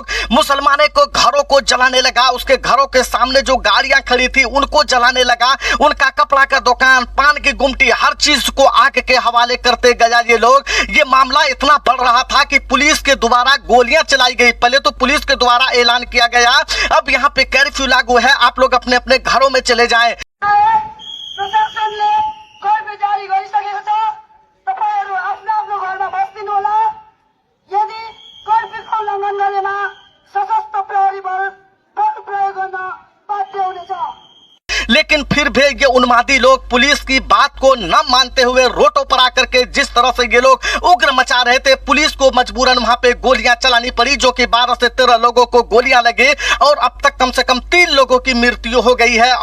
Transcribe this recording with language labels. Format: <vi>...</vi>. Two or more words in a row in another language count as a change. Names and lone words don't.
<hi>मुसलमानों को घरों को जलाने लगा, उसके घरों के सामने जो गाड़ियां खड़ी थी उनको जलाने लगा, उनका कपड़ा का दुकान, पान की गुमटी, हर चीज को आग के हवाले करते गया ये लोग। ये मामला इतना बढ़ रहा था कि पुलिस के द्वारा गोलियां चलाई गई। पहले तो पुलिस के द्वारा ऐलान किया गया अब यहाँ पे कर्फ्यू लागू है, आप लोग अपने अपने घरों में चले जाएं।</hi> <ne>प्रशासनले कर्फ्यू जारी गरिसकेको छ, तपाईहरु आफ्नो आफ्नो घरमा बस्दिनु होला। यदि कर्फ्यूको उल्लङ्घन गरेमा सशस्त्र प्रहरी बल प्रयोग गर्न बाध्य हुनेछ।</ne> <hi>लेकिन फिर भी ये उन्मादी लोग पुलिस की बात को न मानते हुए रोडों पर आकर के जिस तरह से ये लोग उग्र मचा रहे थे, पुलिस को मजबूरन वहां पे गोलियां चलानी पड़ी, जो कि 12 से 13 लोगों को गोलियां लगी और अब तक कम से कम 3 लोगों की मृत्यु हो गई है।</hi>